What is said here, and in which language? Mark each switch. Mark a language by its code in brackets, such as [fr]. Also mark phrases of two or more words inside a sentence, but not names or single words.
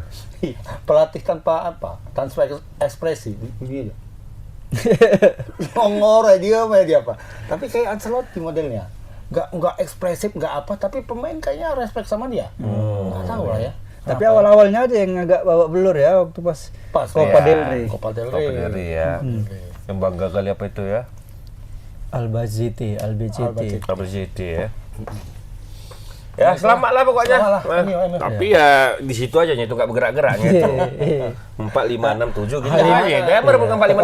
[id] Pelatih tanpa ekspresi begini aja. Ngongor dia apa. Tapi kayak Ancelotti modelnya. Nggak ekspresif, nggak apa, tapi pemain kayaknya respect sama dia. Nggak tahu lah ya. Tapi awal-awalnya aja yang agak babak belur ya waktu pas Copa ya. del Rey. Copa del Copa Rey. del Rey ya. Yang bangga kali apa itu ya? Albacete. WCT ya. Ya selamat lah pokoknya. Selamat lah, Nah, MU. Tapi ya di situ aja itu nggak bergerak-geraknya itu. 4, 5, 6, 7 gitu Hari ini- aja. Dia baru bukan 4, 5, 6